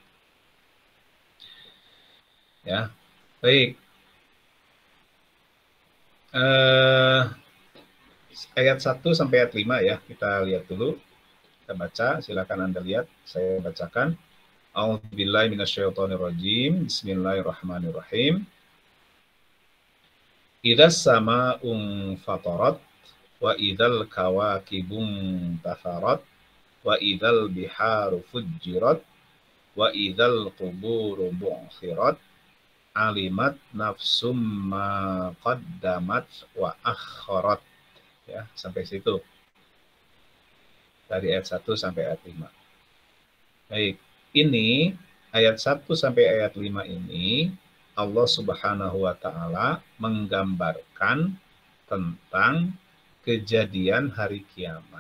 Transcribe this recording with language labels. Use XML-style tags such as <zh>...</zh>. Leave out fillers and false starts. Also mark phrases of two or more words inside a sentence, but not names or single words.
<id>Ya, baik. Ayat 1 sampai ayat 5, ya, kita lihat dulu. Kita baca, silakan Anda lihat, saya bacakan.</id> <ar>أعوذ بالله من الشيطان الرجيم. بسم الله الرحمن الرحيم. إذا السماء انفطرت وإذا الكواكب انتثرت وإذا البحار فجرت وإذا القبور بعثرت علمت نفس ما قدمت وأخرت.</ar> <id>Ya, sampai situ. Dari ayat 1 sampai ayat 5. Baik, ini ayat 1 sampai ayat 5 ini Allah</id> <ar>سبحانه وتعالى</ar> <id>menggambarkan tentang kejadian hari kiamat.</id>